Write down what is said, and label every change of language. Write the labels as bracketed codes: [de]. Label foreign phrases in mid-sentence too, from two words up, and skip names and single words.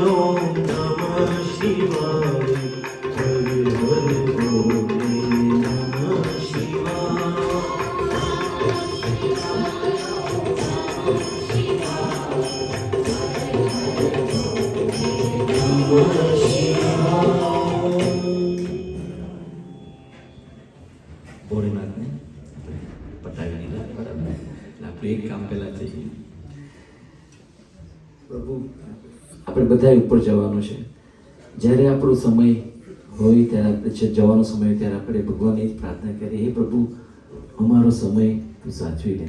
[sa] ओम नमः शिवाय हर हर बोले नमः शिवाय नमः शिवाय [gu] ભોળેનાથને પટાવી દીધા બરાબર. આપણે એક કામ પહેલા જઈએ. પ્રભુ આપણે બધા ઉપર જવાનું છે. જ્યારે આપણો સમય હોય ત્યારે આપણે જવાનો સમય હોય ત્યારે આપણે ભગવાનને જ પ્રાર્થના કરીએ, હે પ્રભુ અમારો સમય તું સાચવી લે.